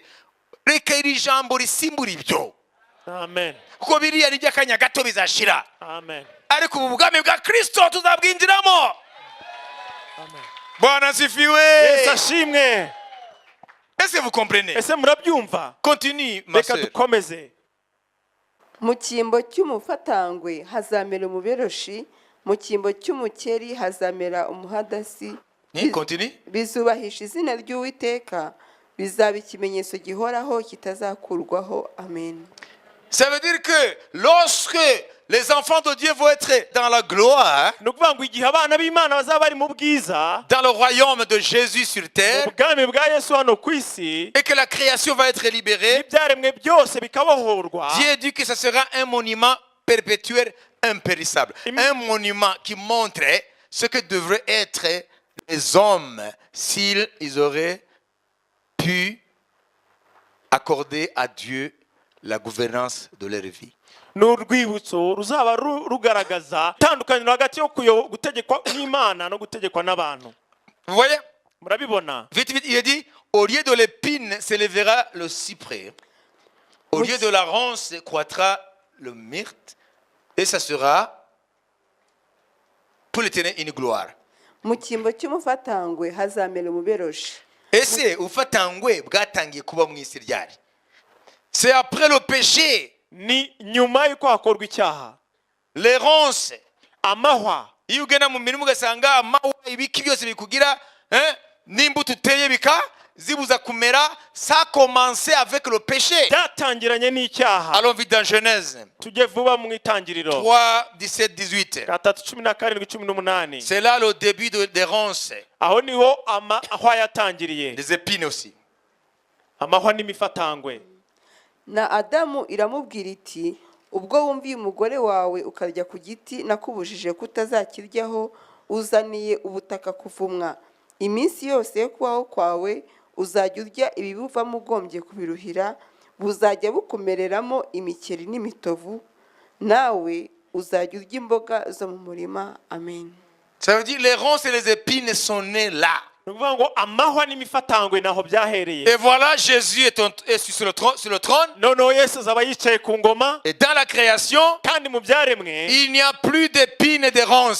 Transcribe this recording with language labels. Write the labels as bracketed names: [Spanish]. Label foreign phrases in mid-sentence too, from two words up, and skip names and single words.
[Kinyarwanda] Reka iri jambo risimbura ibyo, Amen. kuko biriya ni by'akanya gato bizashira, Amen. ariko ubu bwami bwa Kristo tuzabwinjiramo. Amen. [Swahili] Bwana sifiwe. [Kinyarwanda] Yesu ashimwe. [French] Est-ce que vous comprenez? [Kinyarwanda] Ese murabyumva? [French] Continue ma [Kinyarwanda] Reka [French] sœur. [Kinyarwanda] dukomeze. mu cyimbo cy'umufatangwe hazamera umuberoshi, mu cyimbo cy'umukeri hazamera umuhadasi. [French] Continue. [Kinyarwanda] Bizubahisha izina ry'Uwiteka, bizaba ikimenyetso gihoraho kitazakurwaho. Amen. [French] Ça veut dire que lorsque les enfants de Dieu vont être dans la gloire, [Kinyarwanda] Ni ukuvuga ngo igihe abana b'Imana bazaba bari mu bwiza, [French] dans le royaume de Jésus sur [Kinyarwanda] mu [French] terre, [Kinyarwanda] bwami bwa Yesu hano ku isi, [French] et que la création va être libérée, [Kinyarwanda] n'ibyaremwe byose bikabohorwa, [French] Dieu dit que ce sera un monument perpétuel, impérissable. Un monument qui montre ce que devraient être les hommes s'ils auraient pu accorder à Dieu la gouvernance de leur vie. [Kinyarwanda] ni urwibutso ruzaba rugaragaza itandukaniro hagati yo gutegekwa n'Imana no gutegekwa n'abantu. [French] Vous voyez? [Kinyarwanda] Murabibona? [French] Vite, vite, il a dit, au lieu de l'épine s'élèvera le cyprès, au lieu de la ronce croîtra le myrte, et ça sera pour l'éternel une gloire. [Kinyarwanda] mu cyimbo cy'umufatangwe hazamera umuberoshi. Ese ufatangwe bwatangiye kuba mu isi ryari? [French] C'est après le péché. [Kinyarwanda] Ni nyuma y'uko hakorwa icyaha. [French] Les ronces, [Kinyarwanda] Amahwa, iyo ugenda mu mirimo ugasanga amahwa ibiki byose bikugira n'imbuto uteye zibuza kumera, [French] ça a commencé avec le péché. [Kinyarwanda] byatangiranye n'icyaha. [French] Allons vite dans Genèse [Kinyarwanda] Tujye vuba mu itangiriro 3, 17, 18. 3:17-18. [French] C'est là le début des ronces, [Kinyarwanda] Aho niho amahwa yatangiriye. [French] des épines aussi. [Kinyarwanda] Amahwa n'imifatangwe. Na Adamu iramubwira iti, ubwo wumviye umugore wawe ukarya ku giti nakubujije kutazakiryaho, uzaniye ubutaka kuvumwa. Iminsi yose yo kubaho kwawe uzajya urya ibibuvamo ugombye kubiruhira, buzajya bukomereramo imikeri n'imitovu, nawe uzajya urya imboga zo mu murima. Amen. [French] Ça veut dire les ronces et les épines sont nées là. [Kinyarwanda] Ni ukuvuga ngo amahwa n'imifatangwe naho byahereye. [French] Et voilà, Jésus est sur le trône. [Kinyarwanda] Noneho Yesu azaba yicaye ku ngoma, [French] Et dans la création, [Kinyarwanda] kandi mu byaremwe [French] il n'y a plus d'épines et de ronces.